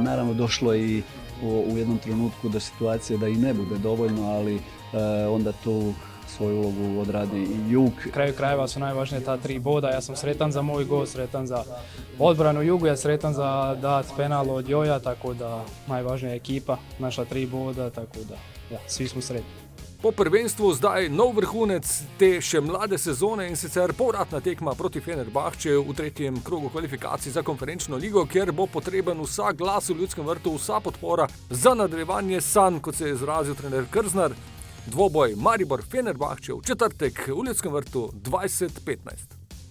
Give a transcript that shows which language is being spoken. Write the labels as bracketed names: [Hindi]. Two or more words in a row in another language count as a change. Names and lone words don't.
[Croatian] Naravno, došlo je i u jednom trenutku do situacije da i ne bude dovoljno, ali onda tu svoju ulogu odradi i Jug. Na kraju krajeva su najvažnije ta 3 boda. Ja sam sretan za moj gol, sretan za odbranu Jugu, ja sretan za dat penal od Joja, tako da najvažnija je ekipa, naša 3 boda, tako da ja, svi smo sretni. [Slovenian] Po prvenstvu zdaj nov vrhunec te še mlade sezone in sicer povratna tekma proti Fenerbahčeju v tretjem krogu kvalifikacij za konferenčno ligo, kjer bo potreben vsak glas v Ljudskem vrtu, vsa podpora za nadaljevanje sanj, kot se je izrazil trener Krznar. Dvoboj Maribor-Fenerbahče v četrtek v Ljudskem vrtu 20:15.